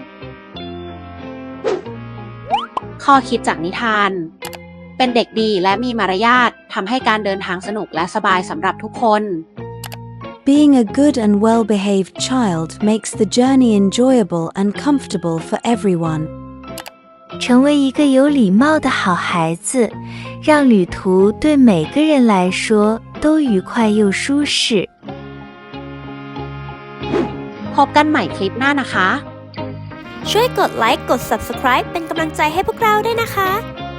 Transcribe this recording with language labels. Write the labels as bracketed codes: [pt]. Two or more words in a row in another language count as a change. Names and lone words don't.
[th] ข้อคิดจากนิทานเป็นเด็กดีและมีมารยาททำให้การเดินทางสนุกและสบายสำหรับทุกคน [en] Being a good and well-behaved child makes the journey enjoyable and comfortable for everyone. [zh] 成为一个有礼貌的好孩子，让旅途对每个人来说都愉快又舒适。 [th] พบกันใหม่คลิปหน้านะคะ ช่วยกดไลค์กด Subscribe เป็นกำลังใจให้พวกเราด้วยนะคะ